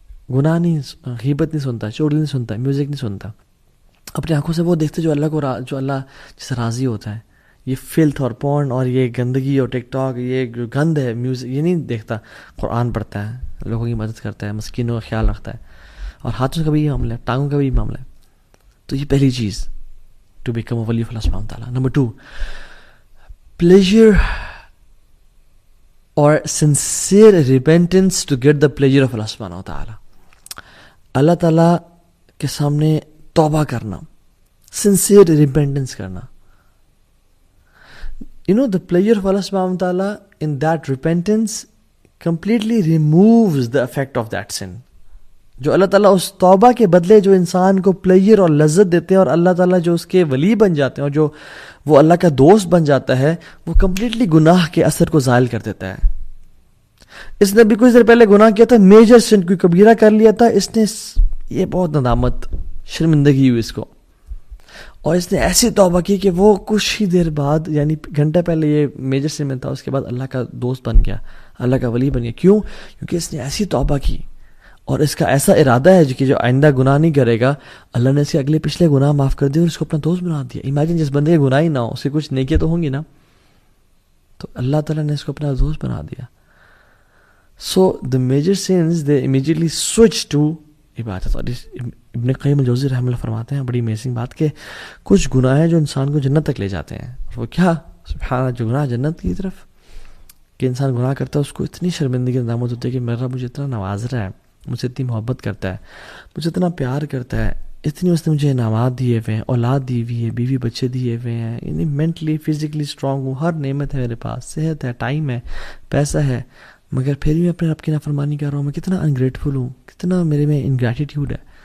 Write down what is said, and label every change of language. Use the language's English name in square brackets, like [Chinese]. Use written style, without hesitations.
[Urdu] گناہ نہیں، غیبت نہیں سنتا، چغلی نہیں سنتا، میوزک نہیں سنتا. اپنی آنکھوں سے وہ دیکھتے جو اللہ جسے راضی ہوتا ہے. یہ فلتھ اور پورن اور یہ گندگی اور ٹک ٹاک، یہ جو گند ہے میوزک، یہ نہیں دیکھتا. قرآن پڑھتا ہے، لوگوں کی مدد کرتا ہے، مسکینوں کا خیال رکھتا ہے. اور ہاتھوں کا بھی یہ معاملہ ہے، ٹانگوں کا بھی یہ معاملہ ہے. تو یہ پہلی چیز [English] to become a ولی of [Urdu] اللہ سبحانہ وتعالیٰ. Number 2، [English] pleasure or sincere repentance to get the pleasure of Allah سبحانہ وتعالیٰ. [Urdu] اللہ تعالیٰ کے سامنے توبہ کرنا، [English] sincere repentance [Urdu] کرنا. [English] The pleasure of Allah subhanahu wa ta'ala in that repentance completely removes the effect of that sin. [Urdu] جو اللہ تعالیٰ اس توبہ کے بدلے جو انسان کو پلیجر اور لذت دیتے ہیں، اور اللہ تعالیٰ جو اس کے ولی بن جاتے ہیں اور جو وہ اللہ کا دوست بن جاتا ہے، وہ کمپلیٹلی گناہ کے اثر کو زائل کر دیتا ہے. اس نے بھی کچھ دیر پہلے گناہ کیا تھا، میجر سن کوئی کبیرہ کر لیا تھا، اس نے یہ بہت ندامت، شرمندگی ہوئی اس کو، اور اس نے ایسی توبہ کی کہ وہ کچھ ہی دیر بعد، یعنی گھنٹہ پہلے یہ میجر سن میں تھا، اس کے بعد اللہ کا دوست بن گیا، اللہ کا ولی بن گیا. کیوں؟ کیونکہ اس نے ایسی توبہ کی اور اس کا ایسا ارادہ ہے کہ جو آئندہ گناہ نہیں کرے گا. اللہ نے اس کے اگلے پچھلے گناہ معاف کر دیے اور اس کو اپنا دوست بنا دیا. امیجن جس بندے کے گناہ ہی نہ ہو، اس کے کچھ نیکیاں تو ہوں گی نا، تو اللہ تعالیٰ نے اس کو اپنا دوست بنا دیا. [English] So the major sense they immediately switch to عبادت. [Urdu] اور ابن قیم الجوزی رحمہ اللہ فرماتے ہیں بڑی امیزنگ بات کہ کچھ گناہ ہیں جو انسان کو جنت تک لے جاتے ہیں. وہ کیا؟ سبحان اللہ، جو گناہ جنت کی طرف، کہ انسان گناہ کرتا ہے اس کو اتنی شرمندگی ندامت ہوتی ہے کہ میرا مجھے اتنا نواز رہا ہے، مجھ سے اتنی محبت کرتا ہے، مجھے اتنا پیار کرتا ہے، اتنی اس نے مجھے انعامات دیے ہوئے ہیں، اولاد دی ہوئی ہے، بیوی بچے دیے ہوئے ہیں، یعنی [English] mentally physically strong [Urdu] ہوں، ہر نعمت ہے میرے پاس، صحت ہے، ٹائم ہے، پیسہ ہے، مگر پھر بھی میں اپنے رب کی نافرمانی کر رہا ہوں. میں کتنا انگریٹفل ہوں، کتنا میرے میں انگریٹیٹیوڈ ہے.